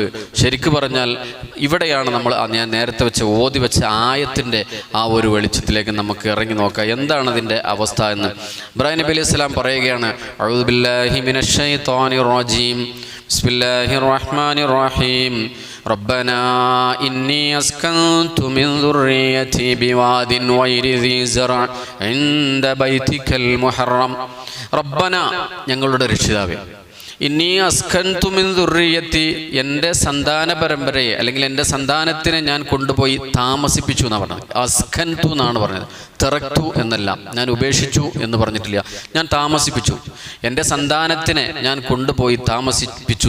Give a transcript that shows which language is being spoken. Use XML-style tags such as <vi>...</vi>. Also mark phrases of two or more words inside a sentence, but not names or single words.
<ml>ശരിക്കു പറഞ്ഞാൽ ഇവിടെയാണ് നമ്മൾ ഞാൻ നേരത്തെ ഓതി വെച്ച ആയത്തിൻ്റെ ആ ഒരു വെളിച്ചത്തിലേക്ക് നമുക്ക് ഇറങ്ങി നോക്കാം. എന്താണ് അതിൻ്റെ അവസ്ഥ എന്ന്. ഇബ്രാഹിം നബി</ml> <ar>عليه السلام</ar> <ml>പറയുകയാണ്,</ml> <ar>أعوذ بالله من الشيطان الرجيم. بسم الله الرحمن الرحيم. ربنا إني أسكنت من ذريتي بواد غير ذي زرع عند بيتك المحرم. ربنا,</ar> <ml>ഞങ്ങളുടെ രക്ഷിതാവേ,</ml> <ar>إني أسكنت من ذريتي,</ar> <ml>എൻ്റെ സന്താന പരമ്പരയെ അല്ലെങ്കിൽ എൻ്റെ സന്താനത്തിനെ ഞാൻ കൊണ്ടുപോയി താമസിപ്പിച്ചു എന്നാണ് പറഞ്ഞത്. അസ്കൻതു എന്നാണ് പറഞ്ഞത്, തറക്തു എന്നല്ല. ഞാൻ ഉപേക്ഷിച്ചു എന്ന് പറഞ്ഞിട്ടില്ല, ഞാൻ താമസിപ്പിച്ചു. എൻ്റെ സന്താനത്തിനെ ഞാൻ കൊണ്ടുപോയി താമസിപ്പിച്ചു.</ml>